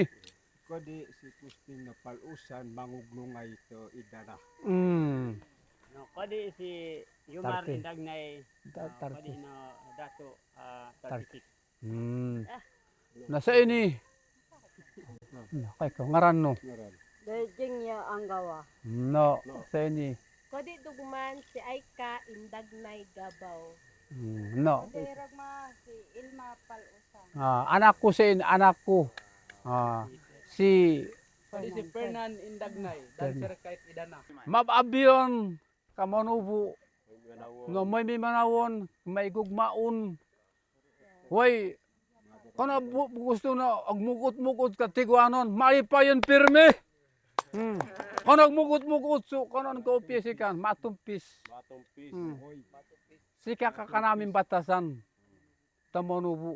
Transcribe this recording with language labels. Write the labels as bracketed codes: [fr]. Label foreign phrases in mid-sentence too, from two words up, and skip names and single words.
[mbt] Kodi si Kusting na palusan, manguglungay to idara. No, kodi si Yumar Indagnay. Kodi no Dato 36. Na sa ini. Kay ko ngaran no. Dejing niya ang gawa. No, sa ini. Kodi duguman si Aika Indagnay Gabaw. No. Kodi ragma si Ilma Palusan. Anak ko sa ini, anak ko. Si Fernan Indagnay, dancer kahit idana. Mababyon, Kamanubo. No, may manawon, may gugmaon. Hoy, kung gusto na agmugot-mugot ka Tiguanon, malipayon pirme. Kung nagmugot-mugot, so kung kopya sikan, matumpis. Sika ka namin batasan, Tamanubo.